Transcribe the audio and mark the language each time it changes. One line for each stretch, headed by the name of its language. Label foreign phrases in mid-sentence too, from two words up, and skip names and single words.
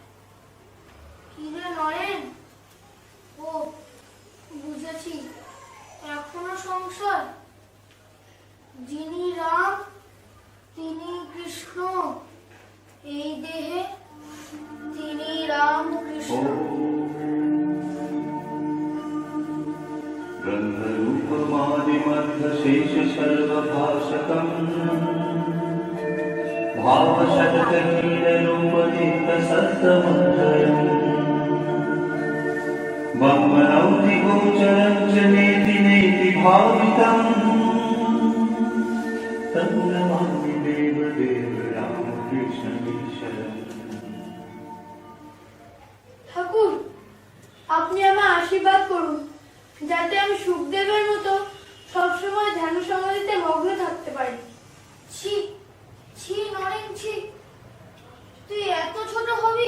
Bangla: কি রে নরেন? ও বুঝেছি, এখনো সংশয়। যিনি রাম তিনি কৃষ্ণ, এই দেহে তিনি রাম কৃষ্ণ।
Sanskrit: ब्रह्मरूपमादिमध्यशेष सर्वभाषकम् ब्रह्मणौति गोचरं च नेति नेति भावितम् तन्नमामि देवदेव रामकृष्ण ईश्वरम्।
Bangla: ঠাকুর, আপনি আমায় আশীর্বাদ করুন যাতে আমি সুখদেবের মতো সবসময় ধ্যান সমাধিতে মগ্ন থাকতে পারি। ছি ছি নরেন ছি, তুই এত ছোট হবি?